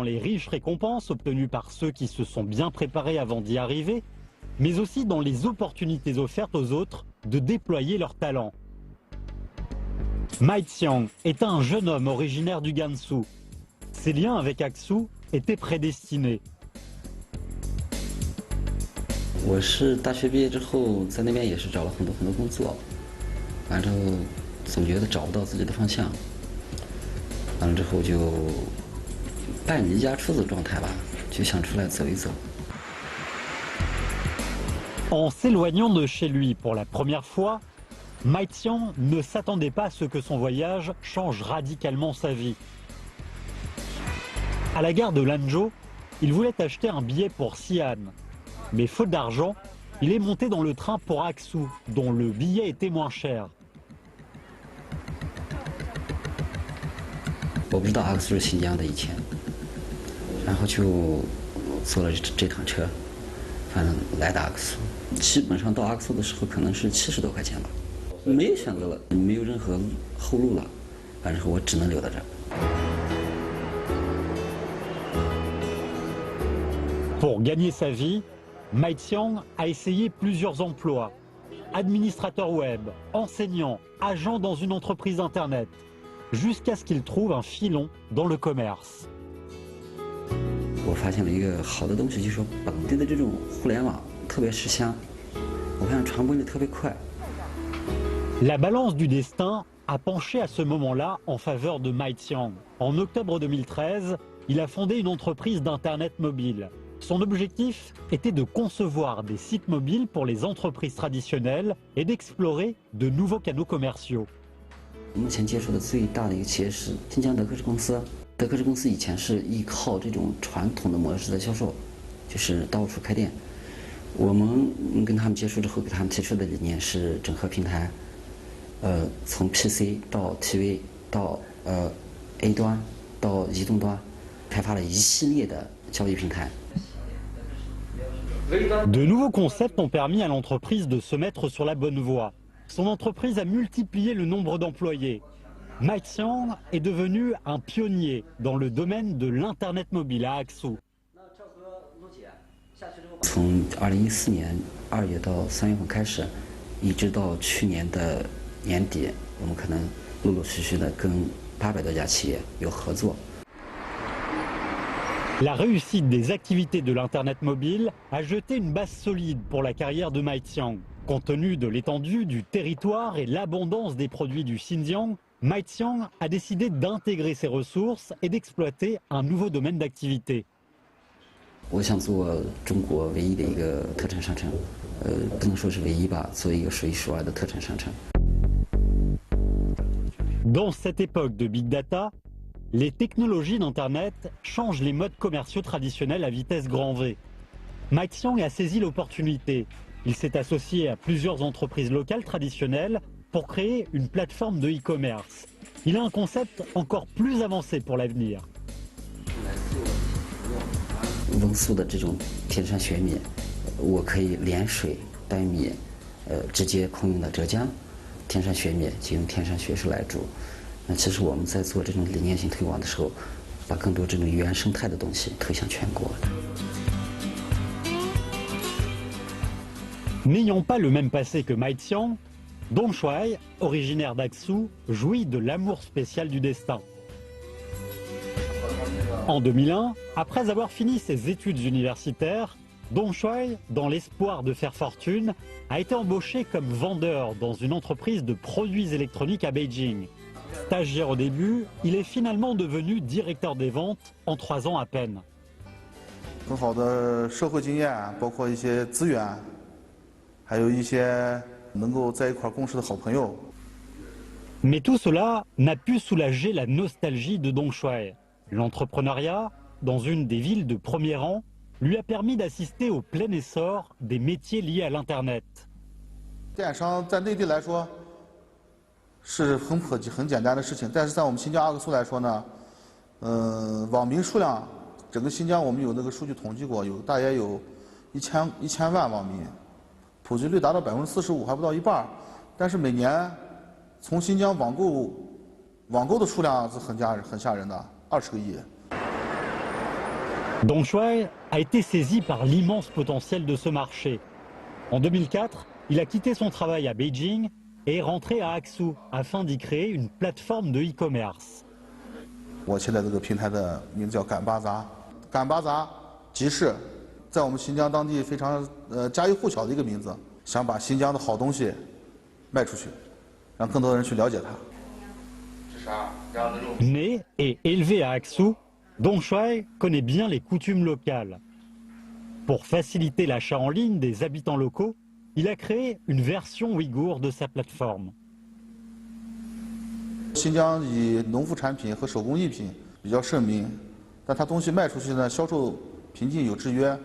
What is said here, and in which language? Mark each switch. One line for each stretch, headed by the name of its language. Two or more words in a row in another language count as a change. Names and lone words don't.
French: les riches récompenses obtenues par ceux qui se sont bien préparés avant d'y arriver, mais aussi dans les opportunités offertes aux autres de déployer leurs talents. Mai Xiang est un jeune homme originaire du Gansu. Ses liens avec Aksu étaient prédestinés.
Chinese: 我是大学毕业之后，在那边也是找了很多工作，完之后总觉得找不到自己的方向，完了之后就半离家出走状态吧，就想出来走一走。
French: En s'éloignant de chez lui pour la première fois, Mai Xiang ne s'attendait pas à ce que son voyage change radicalement sa vie. À la gare de Lanzhou, il voulait acheter un billet pour Xi'an. Mais faute d'argent, il est monté dans le train pour Aksu, dont le billet était moins cher.
Chinese: 我不知道阿克苏是新疆的以前，然后就坐了这趟车，反正来到阿克苏，基本上到阿克苏的时候可能是70多块钱吧，没有选择了，没有任何后路了，反正我只能留在这儿。
French: Pour gagner sa vie, Mai Xiang a essayé plusieurs emplois. Administrateur web, enseignant, agent dans une entreprise internet, jusqu'à ce qu'il trouve un filon dans le commerce.
Chinese: 我发现了一个好的东西，就是说本地的这种互联网特别吃香，我看传播力特别快，
French: La balance du destin a penché à ce moment-là en faveur de Mai Xiang. En octobre 2013, il a fondé une entreprise d'Internet mobile. Son objectif était de concevoir des sites mobiles pour les entreprises traditionnelles et d'explorer de nouveaux canaux commerciaux.
Chinese: 目前接触的最大的一个企业是新疆德克士公司。德克士公司以前是依靠这种传统的模式在销售，就是到处开店。我们跟他们接触之后，给他们提出的理念是整合平台，从 PC 到 TV 到A 端到移动端，开发了一系列的交易平台。
French: De nouveaux concepts ont permis à l'entreprise de se mettre sur la bonne voie. Son entreprise a multiplié le nombre d'employés. Mai Xiang est devenu un pionnier dans le domaine de l'Internet mobile à Aksu.
Chinese: 从2014年2月到3月份开始，一直到去年的年底，我们可能陆陆续续的跟800多家企业有合作。
French: La réussite des activités de l'Internet mobile a jeté une base solide pour la carrière de Mai Xiang. Compte tenu de l'étendue du territoire et l'abondance des produits du Xinjiang, Mai Xiang a décidé d'intégrer ses ressources et d'exploiter un nouveau domaine d'activité.
Chinese: 我想做中国唯一的一个特产商城，不能说是唯一吧，做一个数一数二的特产商城。
French: Dans cette époque de
English: Big Data,
French: les technologies d'Internet changent les modes commerciaux traditionnels à vitesse grand V. Mai Xiang a saisi l'opportunité. Il s'est associé à plusieurs entreprises locales traditionnelles pour créer une plateforme de e-commerce. Il a un concept encore plus avancé pour l'avenir.
Chinese: 瓮苏的这种天山雪米，我可以连水带米，直接空运到浙江。天山雪米就用天山雪水来煮。那其实我们在做这种理念性推广的时候，把更多这种原生态的东西推向全国。
French: N'ayant pas le même passé que Mai Xiang, Dong Shuai, originaire d'Aksu, jouit de l'amour spécial du destin. En 2001, après avoir fini ses études universitaires, Dong Shuai, dans l'espoir de faire fortune, a été embauché comme vendeur dans une entreprise de produits électroniques à Beijing. Stagiaire au début, il est finalement devenu directeur des ventes en 3 ans à peine.
Chinese: 很好的社会经验，包括一些资源，还有一些能够在一块共事的好朋友。
French: Mais tout cela n'a pu soulager la nostalgie de Dong Shuai. L'entrepreneuriat, dans une des villes de premier rang, lui a permis d'assister au plein essor des métiers liés à l'Internet.
Chinese: 电商在内地来说是很普及、很简单的事情，但是在我们新疆阿克苏来说呢，网民数量，整个新疆我们有那个数据统计过，大约有1000万网民，普及率达到45%，还不到一半。但是每年从新疆网购的数量是很吓人的，20个亿。
French: Dong Shuai a été saisi par l'immense potentiel de ce marché. En 2004, il a quitté son travail à Beijing et est rentré à Aksu afin d'y créer une plateforme de e-commerce.
Chinese: 我现在这个平台的名字叫赶巴扎，赶巴扎集市，在我们新疆当地非常家喻户晓的一个名字。想把新疆的好东西卖出去，让更多人去了解它。
French: Né et élevé à Aksu, Dong Shuai connaît bien les coutumes locales. Pour faciliter l'achat en ligne des habitants locaux, il a créé une version ouïghour de sa plateforme.
Chinese: 新疆以农副产品和手工艺品比较盛名，但它东西卖出去呢，销售瓶颈有制约。